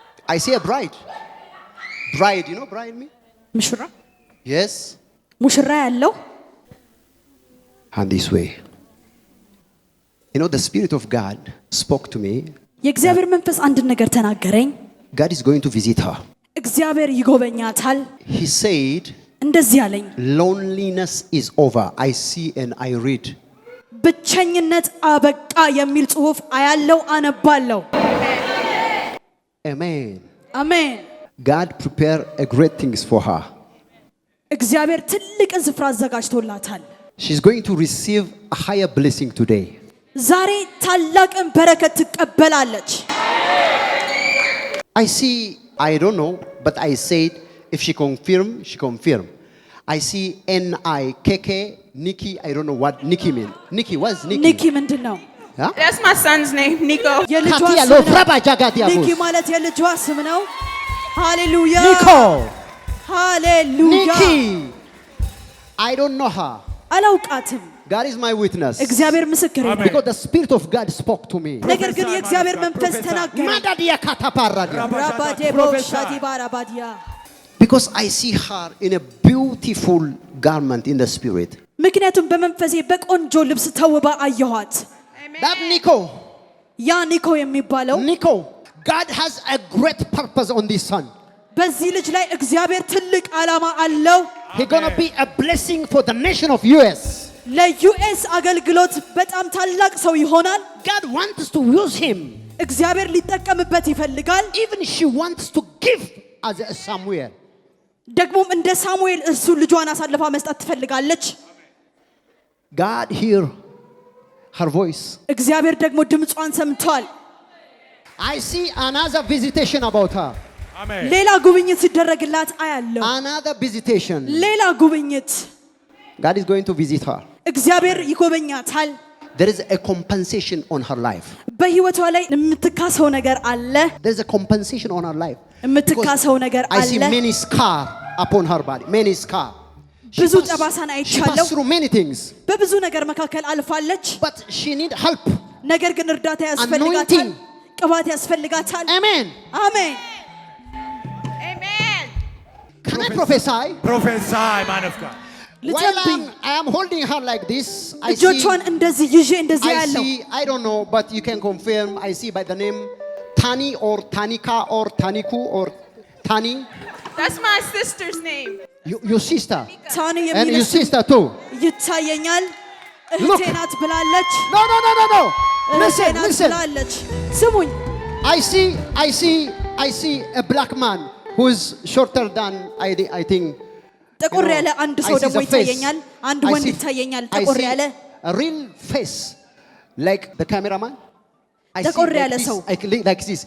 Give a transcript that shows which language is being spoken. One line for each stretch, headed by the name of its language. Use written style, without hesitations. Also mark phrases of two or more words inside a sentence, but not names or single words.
English: I see a bride. Bride, you know bride me?
Amharic: ሙሽራ
English: Yes.
Amharic: ሙሽራ ያለው
English: And this way. You know, the Spirit of God spoke to me.
Amharic: የእግዚአብሔር መንፈስ አንድ ነገር ተናገረኝ።
English: God is going to visit her.
Amharic: እግዚአብሔር ይጎበኛታል።
English: He said,
Amharic: እንደዚህ አለኝ።
English: loneliness is over. I see and I read.
Amharic: ብቸኝነት አበቃ የሚል ጽሑፍ አያለው አነባለው።
English: Amen.
Amharic: አሜን።
English: God prepared a great things for her.
Amharic: እግዚአብሔር ትልቅን ስፍራ አዘጋጅቶላታል።
English: She's going to receive a higher blessing today.
Amharic: ዛሬ ታላቅን በረከት ትቀበላለች።
English: I see, I don't know, but I said if she confirm, she confirm. I see Nikk, Nikki, I don't know what Nikki mean. Nikki, what's Nikki?
Amharic: ኒኪ ምንድነው?
English: Huh? That's my son's name, Nico.
Amharic: የልጇ Katia ስም lo ነው። fraba jagatia ኒኪ
English: bus.
Amharic: ማለት የልጇ ስም ነው። ሃሌሉያ
English: Nico,
Amharic: ሃሌሉያ።
English: Nikki. I don't know her.
Amharic: አላውቃትም።
English: God is my witness.
Amharic: እግዚአብሔር ምስክሬ ነው።
English: Because the Spirit of God spoke to me.
Amharic: ነገር ግን የእግዚአብሔር መንፈስ ተናገረ። Madadia kataparadia. ራባዴቦ ሻዲባራባዲያ
English: Because I see her in a beautiful garment in the Spirit.
Amharic: ምክንያቱም በመንፈሴ በቆንጆ ልብስ ተውባ አየኋት።
English: That Nico.
Amharic: ያ ኒኮ የሚባለው
English: Nico. God has a great purpose on this son.
Amharic: በዚህ ልጅ ላይ እግዚአብሔር ትልቅ ዓላማ አለው።
English: He's going to be a blessing for the nation of US.
Amharic: ለዩኤስ አገልግሎት በጣም ታላቅ ሰው ይሆናል።
English: God wants to use him.
Amharic: እግዚአብሔር ሊጠቀምበት ይፈልጋል።
English: Even she wants to give as a Samuel.
Amharic: ደግሞም እንደ ሳሙኤል እሱ ልጇን አሳልፋ መስጠት ትፈልጋለች።
English: God hear her voice.
Amharic: እግዚአብሔር ደግሞ ድምጿን ሰምቷል።
English: I see another visitation about her.
Amharic: ሌላ ጉብኝት ሲደረግላት አያለው።
English: Another visitation.
Amharic: ሌላ ጉብኝት
English: God is going to visit her.
Amharic: እግዚአብሔር ይጎበኛታል።
English: There is a compensation on her life.
Amharic: በህይወቷ ላይ የምትካሰው ነገር አለ።
English: There is a compensation on her life.
Amharic: የምትካሰው ነገር
English: I see
Amharic: አለ።
English: many scar upon her body. Many scar.
Amharic: ብዙ ጠባሳን
English: She
Amharic: አይቻለሁ።
English: passed through many things.
Amharic: በብዙ ነገር መካከል አልፋለች።
English: But she need help.
Amharic: ነገር ግን እርዳታ ያስፈልጋታል። ቅባት ያስፈልጋታል።
English: Amen.
Amharic: አሜን።
English: Amen. Can I prophesy? Prophesy, man of God. While
Amharic: ልጸልይ
English: I am holding her like this, I see,
Amharic: እጆቿን እንደዚህ ይዤ እንደዚህ ያለው
English: I don't know, but you can confirm. I see by the name Tani or Tanika or Taniku or Tani. That's my sister's name. Your sister.
Amharic: ታኒ
English: And your
Amharic: የሚል
English: sister too.
Amharic: ይታየኛል። እህቴ ናት ብላለች።
English: No, no, no, no, no.
Amharic: እህቴ
English: Listen,
Amharic: ናት
English: listen.
Amharic: ብላለች። ስሙኝ
English: I see a black man who's shorter than I think.
Amharic: ጠቆር ያለ አንድ ሰው
English: I see
Amharic: ደግሞ
English: the face.
Amharic: ይታየኛል። አንድ
English: I
Amharic: ወንድ
English: see-
Amharic: ይታየኛል።
English: I
Amharic: ጠቆር
English: see
Amharic: ያለ
English: a real face, like the cameraman. I see
Amharic: ጠቆር
English: like
Amharic: ያለ
English: this,
Amharic: ሰው።
English: like this.